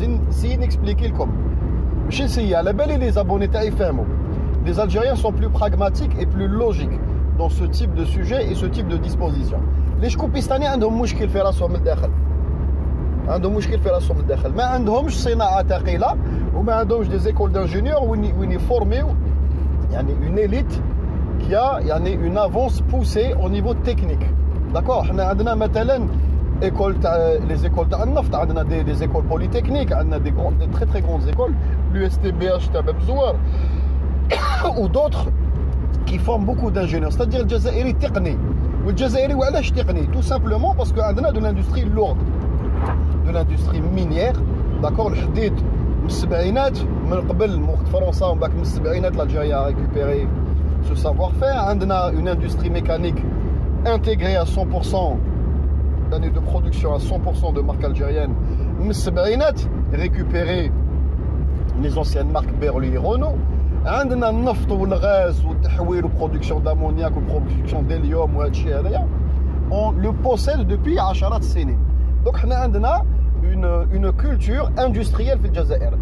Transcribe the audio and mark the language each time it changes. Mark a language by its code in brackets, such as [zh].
[fr] Si n'expliquer le comme. Je sais, la belle et les abonnés, les Algériens sont plus pragmatiques et plus logiques dans ce type de sujet et ce type de disposition. Les Chkoupistanais ont [ar] مشكل في راسهم من الداخل. عندهم مشكل في راسهم من الداخل. ما عندهمش صناعة ثقيلة وما عندهمش [fr] des écoles d'ingénieurs [ar] وين يفورميو يعني [fr] une élite qui a [ar] يعني [fr] une avance poussée au niveau technique. D'accord. [ar] حنا عندنا مثلا [fr] les écoles [ar] تاع النفط, عندنا [fr] des écoles polytechniques, عندنا des très très grandes écoles, l'USTBH [ar] تاع باب الزوار [fr] ou d'autres qui forment beaucoup d'ingénieurs, c'est-à-dire [ar] الجزائري تقني. والجزائري وعلاش تقني؟ [fr] tout simplement parce que [ar] عندنا [fr] de l'industrie lourde, de l'industrie minière. d'accord. [ar] الحديد من السبعينات من قبل وقت فرنسا ومن بعد من السبعينات [fr] l'Algérie a récupéré ce savoir-faire. [ar] عندنا [fr] une industrie mécanique intégrée à 100%, d'années de production à 100% de marque algérienne. [ar] من السبعينات [fr] récupérer les anciennes marques Berly et Renault. [ar] عندنا النفط والغاز والتحويل و [fr] production d'ammoniac [ar] و [fr] production d'hélium [ar] وهادشي هذايا [fr] on le possède depuis [ar] عشرات السنين. [fr] donc [ar] حنا عندنا [fr] une culture industrielle [ar] في الجزائر.